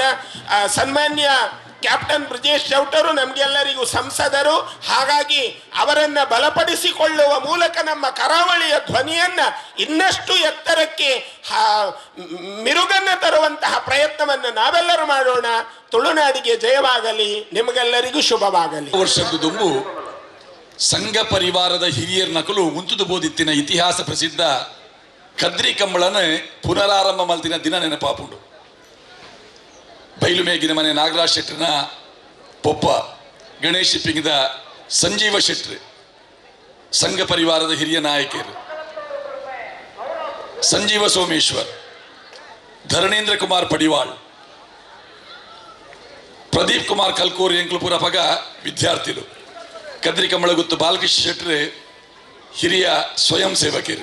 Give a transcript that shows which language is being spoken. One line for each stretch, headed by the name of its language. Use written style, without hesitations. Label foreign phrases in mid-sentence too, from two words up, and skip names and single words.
Kannada: ಸನ್ಮಾನ್ಯ ಕ್ಯಾಪ್ಟನ್ ಬ್ರಿಜೇಶ್ ಚೌಟರು ನಮಗೆಲ್ಲರಿಗೂ ಸಂಸದರು. ಹಾಗಾಗಿ ಅವರನ್ನು ಬಲಪಡಿಸಿಕೊಳ್ಳುವ ಮೂಲಕ ನಮ್ಮ ಕರಾವಳಿಯ ಧ್ವನಿಯನ್ನ ಇನ್ನಷ್ಟು ಎತ್ತರಕ್ಕೆ ಮಿರುಗನ್ನು ತರುವಂತಹ ಪ್ರಯತ್ನವನ್ನು ನಾವೆಲ್ಲರೂ ಮಾಡೋಣ. ತುಳುನಾಡಿಗೆ ಜಯವಾಗಲಿ, ನಿಮಗೆಲ್ಲರಿಗೂ ಶುಭವಾಗಲಿ.
Tulu: ವರ್ಷದ್ದು ದುಂಬು ಸಂಘ ಪರಿವಾರದ ಹಿರಿಯರ ನಕಲು ಉಂತುದು ಬೋದಿತ್ತಿನ ಇತಿಹಾಸ ಪ್ರಸಿದ್ಧ ಕದ್ರಿ ಕಂಬಳನ ಪುನರಾರಂಭ ಮಲ್ತಿನ ದಿನ ನೆನಪಾಪುಂಡು. ಬೈಲುಮೇಗಿನ ಮನೆ ನಾಗರಾಜ್ ಶೆಟ್ಟರ್ನ ಪೊಪ್ಪ ಗಣೇಶ್ ಶಿಪ್ಪಿಂಗದ ಸಂಜೀವ ಶೆಟ್ರ್ ಸಂಘ ಪರಿವಾರದ ಹಿರಿಯ ನಾಯಕರು, ಸಂಜೀವ ಸೋಮೇಶ್ವರ್, ಧರಣೇಂದ್ರ ಕುಮಾರ್ ಪಡಿವಾಳ್, ಪ್ರದೀಪ್ ಕುಮಾರ್ ಕಲ್ಕೂರಿ ಎಂಕ್ಲುಪುರ ಪಗ ವಿದ್ಯಾರ್ಥಿಗಳು, ಕದ್ರಿ ಕಂಬಳ ಗುತ್ತು ಬಾಲಕೃಷ್ಣ ಶೆಟ್ರ್ ಹಿರಿಯ ಸ್ವಯಂ ಸೇವಕರು.